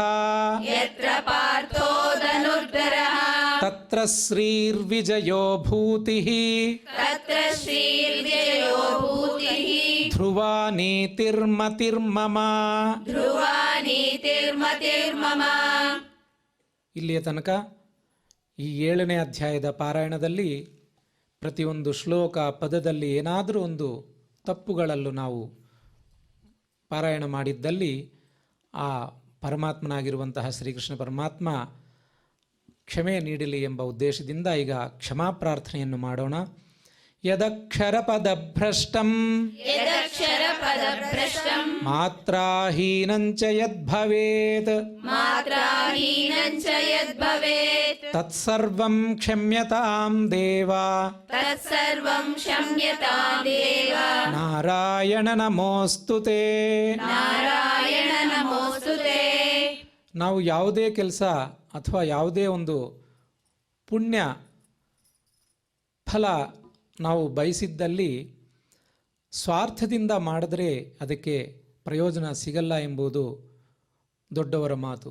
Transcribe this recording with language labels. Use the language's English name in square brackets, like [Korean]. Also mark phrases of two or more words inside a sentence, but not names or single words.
[Sanskrit] यत्र पार्थो धनुर्धरः ತತ್ರ ಶ್ರೀರ್ವಿಜಯೋ ಭೂತಿಃ तत्र श्रीर्विजयो भूतिः ಧ್ರುವ ನೀತಿರ್ಮತಿರ್ಮಮ. ध्रुवा नीतिर्मतिर्मम. [Kannada] ಇಲ್ಲಿಯ ತನಕ ಈ 7ನೇ ಅಧ್ಯಾಯದ ಪಾರಾಯಣದಲ್ಲಿ ಪ್ರತಿಯೊಂದು ಶ್ಲೋಕ ಪದದಲ್ಲಿ ಏನಾದರೂ ಒಂದು ತಪ್ಪುಗಳಲ್ಲೂ ನಾವು ಪಾರಾಯಣ ಮಾಡಿದ್ದಲ್ಲಿ ಆ ಪರಮಾತ್ಮನಾಗಿರುವಂತಹ ಶ್ರೀಕೃಷ್ಣ ಪರಮಾತ್ಮ ಕ್ಷಮೆ ನೀಡಲಿ ಎಂಬ ಉದ್ದೇಶದಿಂದ ಈಗ ಕ್ಷಮಾ ಪ್ರಾರ್ಥನೆಯನ್ನು ಮಾಡೋಣ. [Sanskrit] ಯದಕ್ಷರ ಪದಭ್ರಷ್ಟಂ यदक्षरपदभ्रष्टम् ಮಾತ್ರಾಹೀನಂಚ ಯದ್ಭವೇತ್ मात्राहीनं च यद्भवेत् ತತ್ಸರ್ವಂ ಕ್ಷಮ್ಯತಾಂ ದೇವ. तत्सर्वं क्षम्यतां देव. ನಾರಾಯಣ ನಮೋಸ್ತುತೇ. नारायण नमोऽस्तु ते. [Kannada] ನಾವು ಯಾವುದೇ ಕೆಲಸ ಅಥವಾ ಯಾವುದೇ ಒಂದು ಪುಣ್ಯ ಫಲ ನಾವು ಬಯಸಿದ್ದಲ್ಲಿ ಸ್ವಾರ್ಥದಿಂದ ಮಾಡಿದ್ರೆ ಅದಕ್ಕೆ ಪ್ರಯೋಜನ ಸಿಗಲ್ಲ ಎಂಬುದು ದೊಡ್ಡವರ ಮಾತು.